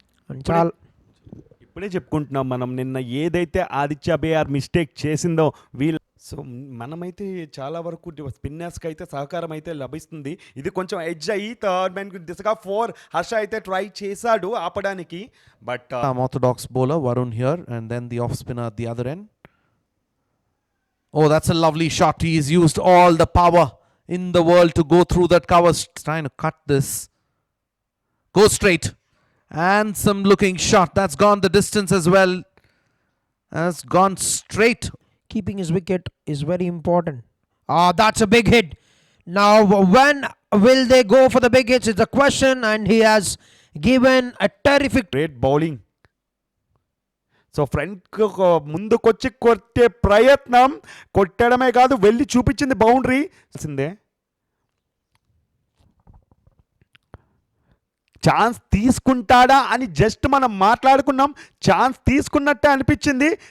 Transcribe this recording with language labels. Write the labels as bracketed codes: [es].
[te] And చాలా ఇప్పుడే చెప్పుకుంటున్నాం మనం నిన్న ఏదైతే ఆదిత్య బిఆర్ మిస్టేక్ చేసిందో వీళ్ళు. సో మనమైతే చాలా వరకు స్పిన్నర్స్కి అయితే సహకారం అయితే లభిస్తుంది. ఇది కొంచెం ఎడ్జ్ అయ్యి థర్డ్ మ్యాన్ దిశగా 4 హర్ష అయితే ట్రై చేశాడు ఆపడానికి, but [en] orthodox bowler Varun here, and then the off spinner at the other end. Oh, that's a lovely shot. He's used all the power in the world to go through that cover. Trying to cut this. Go straight. Handsome looking shot. That's gone the distance as well. That's gone straight. Keeping his wicket is very important. That's a big hit. Now, when will they go for the big hits? It's a question, and he has given a terrific great bowling. [te] So front ముందుకొచ్చి కొట్టే ప్రయత్నం, కొట్టడమే కాదు వెళ్ళి చూపించింది boundary. Chance తీసుకుంటాడా అని just మనం మాట్లాడుకున్నాం, chance తీసుకున్నట్టే అనిపించింది.